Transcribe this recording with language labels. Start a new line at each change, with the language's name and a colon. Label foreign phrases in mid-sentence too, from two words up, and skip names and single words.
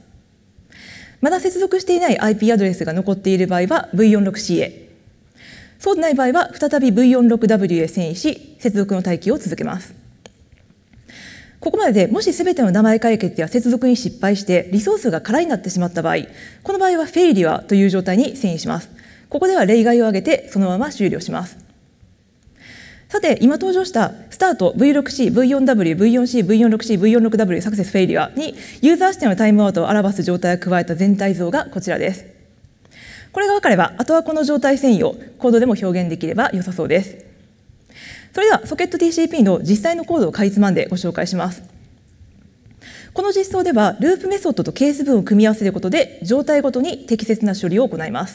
Japanese: まだ接続していない IP アドレスが残っている場合は V46C へ、そうでない場合は再び V46W へ遷移し、接続の待機を続けます。ここまででもし全ての名前解決や接続に失敗してリソースが空になってしまった場合、この場合はフェイリアという状態に遷移します。ここでは例外を挙げてそのまま終了します。さて、今登場したスタート V6C、V4W、V4C、V46C、V46W サクセスフェイリアにユーザー視点のタイムアウトを表す状態を加えた全体像がこちらです。これが分かれば、あとはこの状態遷移をコードでも表現できれば良さそうです。それではソケット TCP の実際のコードをかいつまんでご紹介します。この実装ではループメソッドとケース文を組み合わせることで状態ごとに適切な処理を行います。